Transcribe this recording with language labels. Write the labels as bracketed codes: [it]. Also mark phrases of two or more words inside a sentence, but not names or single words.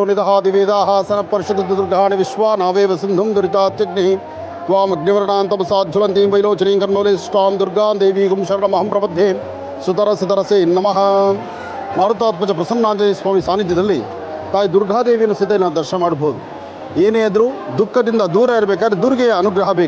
[sa] निदहादिवेदाः सनपर्षदुर्गाणि विश्वानावेव सिन्धुं दुरितात्यग्निः त्वामग्निवर्णान्तमसाज्ज्वलन्तीं वैलोचनीं कर्मोलिष्टां दुर्गां देवीं शरणमहं प्रपद्ये सुतरसे नमः. [kn] ಮಾರುತಾತ್ಮಜ ಪ್ರಸನ್ನಾಂಜನೇಯ ಸ್ವಾಮಿ ಸಾನ್ನಿಧ್ಯದಲ್ಲಿ ತಾಯಿ ದುರ್ಗಾದೇವಿಯನ್ನು ಸಹಿತ ನಾವು ದರ್ಶನ ಮಾಡಬಹುದು. ಏನೇ ಆದರೂ ದುಃಖದಿಂದ ದೂರ ಇರಬೇಕಾದ್ರೆ ದುರ್ಗೆಯ ಅನುಗ್ರಹ ಬೇಕು.